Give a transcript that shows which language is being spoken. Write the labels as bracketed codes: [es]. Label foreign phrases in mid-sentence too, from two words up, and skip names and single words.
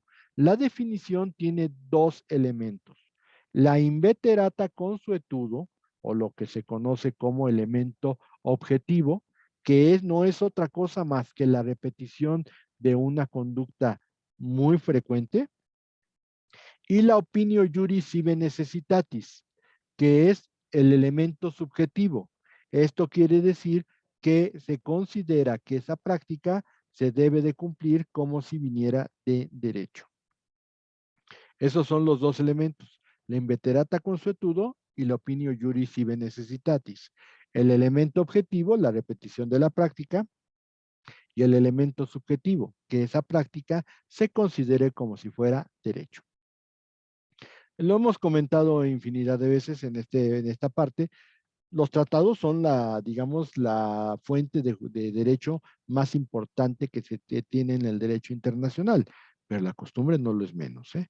[es] La definición tiene dos elementos. La [la] inveterata consuetudo, [es] o lo que se conoce como elemento objetivo, que no es otra cosa más que la repetición de una conducta muy frecuente, y la [la] opinio juris sive necessitatis, [es] que es el elemento subjetivo. Esto quiere decir que se considera que esa práctica se debe de cumplir como si viniera de derecho. Esos son los dos elementos, la [la] inveterata consuetudo [es] y la [la] opinio juris sive necessitatis. [es] El elemento objetivo, la repetición de la práctica, y el elemento subjetivo, que esa práctica se considere como si fuera derecho. Lo hemos comentado infinidad de veces en esta parte. Los tratados son digamos, la fuente de derecho más importante que se tiene en el derecho internacional, pero la costumbre no lo es menos, ¿eh?